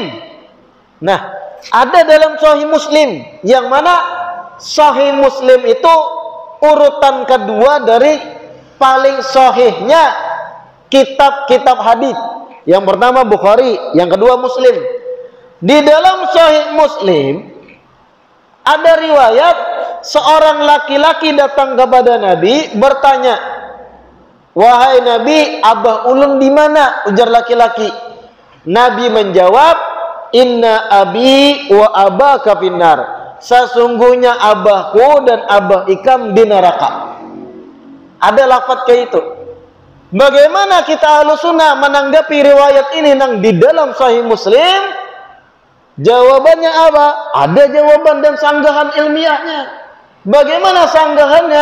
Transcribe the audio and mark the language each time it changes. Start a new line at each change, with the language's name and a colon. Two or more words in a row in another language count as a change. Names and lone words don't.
Banjar: Nah, ada dalam Sahih Muslim, yang mana Sahih Muslim itu urutan kedua dari paling sahihnya kitab-kitab hadis. Yang pertama Bukhari, yang kedua Muslim. Di dalam Sahih Muslim ada riwayat seorang laki-laki datang kepada Nabi bertanya, "Wahai Nabi, abah ulun di mana?" Ujar laki-laki. Nabi menjawab,
Arabic: "إن أبي وأباك في النار."
Banjar: Sesungguhnya abahku dan abah ikam di neraka. Ada lafaz kayak itu. Bagaimana kita
Arabic: أهل السنة
Banjar: menanggapi riwayat ini nang di dalam Sahih Muslim? Jawabannya apa? Ada jawaban dan sanggahan ilmiahnya. Bagaimana sanggahannya?